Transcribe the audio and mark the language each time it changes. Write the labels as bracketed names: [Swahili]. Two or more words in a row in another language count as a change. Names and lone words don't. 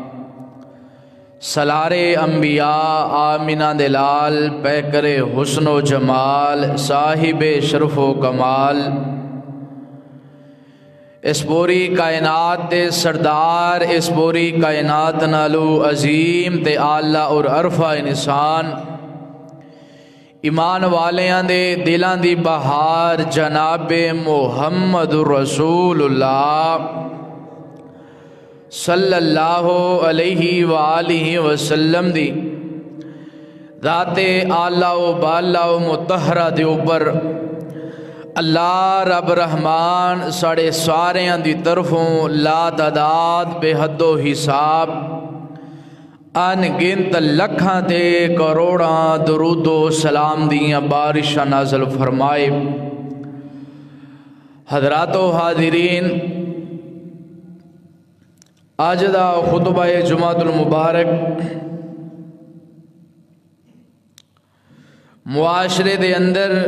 [Punjabi] سلار انبیاء، آمینہ دلال، پیکر حسن و جمال، صاحب شرف و کمال، اس پوری کائنات دے سردار، اس پوری کائنات نالو عظیم تے اعلیٰ اور عرفہ انسان، ایمان والیاں دے دلاں دی بہار جناب محمد رسول اللہ [Arabic] صلی اللہ علیہ وآلہ وسلم [Punjabi] دی ذات اعلیٰ و بالا و مطہرہ دے اوپر اللہ رب رحمان ساڑے ساریاں دی طرفوں لا تعداد بے حد و حساب ان گنت لکھاں تے کروڑاں درود و سلام دیاں بارشاں نازل فرمائے۔ حضرات و حاضرین، آج دا خطبہ جمعۃ المبارک معاشرے دے اندر